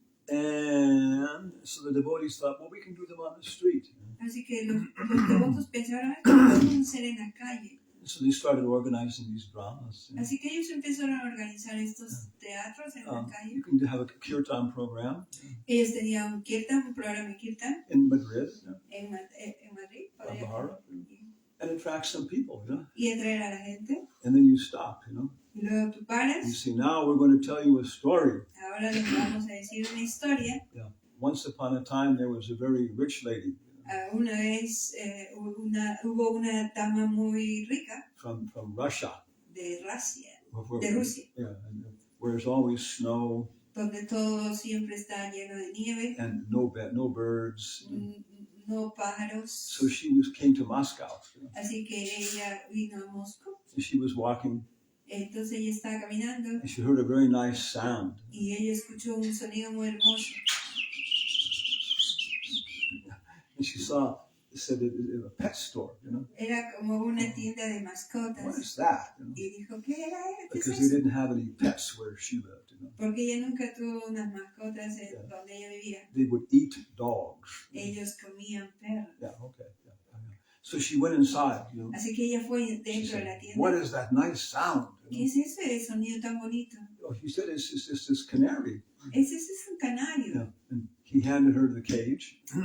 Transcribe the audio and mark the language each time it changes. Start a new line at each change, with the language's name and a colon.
English: And so the devotees thought, well, we can do them on the street.
Spanish: Así que los devotos pensaron que lo podemos hacer en la calle.
English: So they started organizing these dramas.
Spanish: Así que ellos empezaron a organizar estos teatros en la calle.
English: You can have a kirtan program
Spanish: Ellos tenían un kirtan, un programa de kirtan
English: in Madrid,
Spanish: en Madrid.
English: Guadalajara, and attract some people,
Spanish: Y atraer a la gente.
English: And then you stop,
Spanish: Y luego tú paras.
English: You see, now we're going to tell you a story.
Spanish: Ahora les vamos a decir una historia.
English: Yeah. Once upon a time, there was a very rich lady.
Spanish: Una vez hubo una dama muy rica
English: From Russia.
Spanish: De Rusia.
English: Yeah, and where there's always snow.
Spanish: Donde todo siempre está lleno de nieve.
English: And no birds.
Spanish: No pájaros.
English: So she came to Moscow.
Spanish: Así que ella vino a Moscú.
English: And she was walking.
Spanish: Entonces ella estaba caminando.
English: And she heard a very nice sound.
Spanish: Y ella escuchó un sonido muy hermoso.
English: And she saw, it said it was a pet store,
Spanish: Era como una tienda de mascotas.
English: What is that?
Spanish: Y dijo, ¿qué era? ¿Qué es
English: Because they
Spanish: eso?
English: didn't have any pets where she lived.
Spanish: Porque ella nunca tuvo unas mascotas donde ella vivía.
English: They would eat dogs.
Spanish: Ellos comían perros.
English: Yeah, okay. Yeah. So she went inside.
Spanish: Así que ella fue
English: She
Spanish: dentro de la
English: said,
Spanish: tienda.
English: what is that nice sound?
Spanish: ¿Qué es ese sonido tan bonito?
English: Oh, he said, it's this canary.
Spanish: Ese es un canario.
English: Yeah. And he handed her the cage.